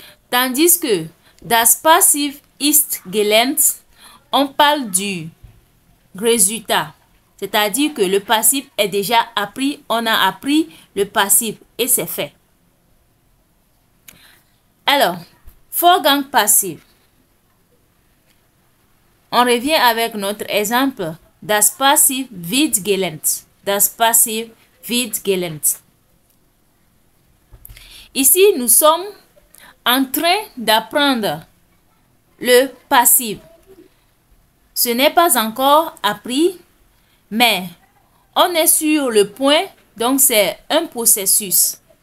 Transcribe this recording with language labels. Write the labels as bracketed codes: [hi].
[fr] Tandis que [de] das Passiv ist gelernt, [fr] on parle du résultat. C'est-à-dire que le passif est déjà appris, on a appris le passif et c'est fait. Alors, Vorgang passif. On revient avec notre exemple. [de] Das Passiv wird gelernt. Das Passiv wird gelernt. [fr] Ici, nous sommes en train d'apprendre le passif. Ce n'est pas encore appris, mais on est sur le point, donc c'est un processus.